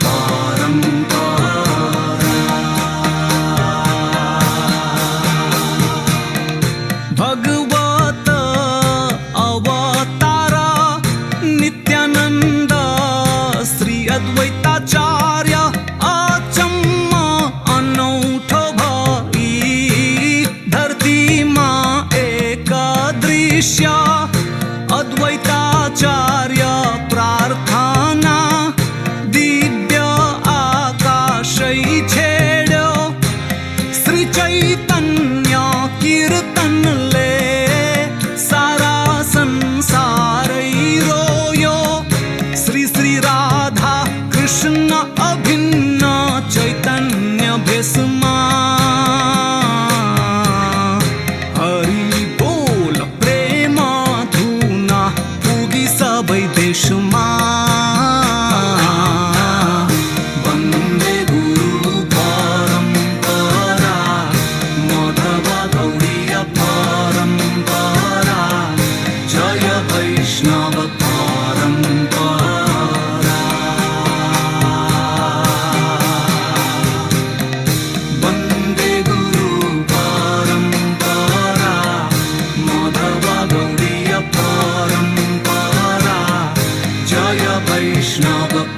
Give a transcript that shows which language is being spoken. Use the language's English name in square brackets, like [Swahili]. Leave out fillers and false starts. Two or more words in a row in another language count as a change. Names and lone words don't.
[Nepali] परम्परा भगवत अवतार नित्यानंद श्री अद्वैताचार्य अचम्म अनौठो भई धरती माँ एक दृश्य अद्वैताचार्य प्रार्थना दिव्य आकाशै छेड्यो श्री चैतन्य कीर्तन ले सारा संसारै रोयो श्री श्री राधा कृष्ण अभिन्न चैतन्य भेषमा हरि बोल प्रेम धुना पुगी सबै देशमा [Sanskrit] वन्दे गुरु परम्परा माधव गौड़ीय परम्परा जय वैष्णव परम्परा वन्दे गुरु परम्परा माधव गौड़ीय परम्परा जय वैष्णव